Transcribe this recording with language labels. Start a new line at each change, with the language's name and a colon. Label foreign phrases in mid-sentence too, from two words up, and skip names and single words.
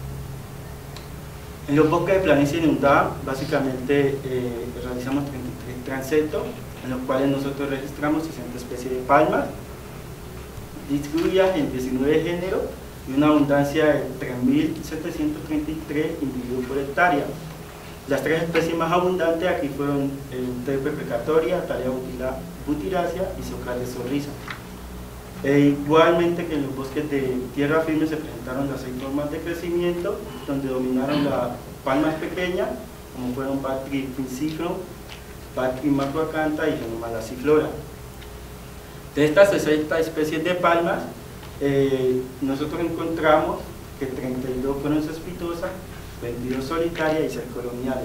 Spanish: En los bosques de planicie inundada, básicamente realizamos 33 transectos, en los cuales nosotros registramos 60 especies de palmas, distribuidas en 19 géneros y una abundancia de 3.733 individuos por hectárea. Las 3 especies más abundantes aquí fueron Euterpe precatoria, Thalea butiracea y Socrates sorriza. Igualmente que en los bosques de tierra firme se presentaron las 6 formas de crecimiento, donde dominaron las palmas pequeñas, como fueron Patris pinciflum, Patris macroacantha y Genoma laciflora. De estas 60 especies de palmas, nosotros encontramos que 32 fueron cespitosas, 22 solitarias y 6 coloniales.